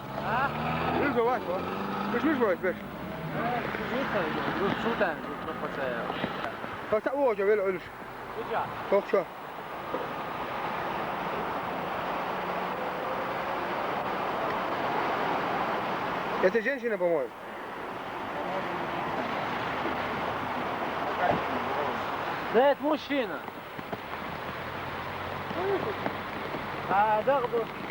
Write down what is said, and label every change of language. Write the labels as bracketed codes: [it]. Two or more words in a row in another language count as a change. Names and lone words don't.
[tr] Ha? Yürü bak. Düşmüş mü Özbek? [uk] Sultan, пропадає. [tr] Bak sen o hoca böyle ölür. Hoca. Yok şu. [ru] Это женщина, по-моему. Да, это мужчина. А, да, да.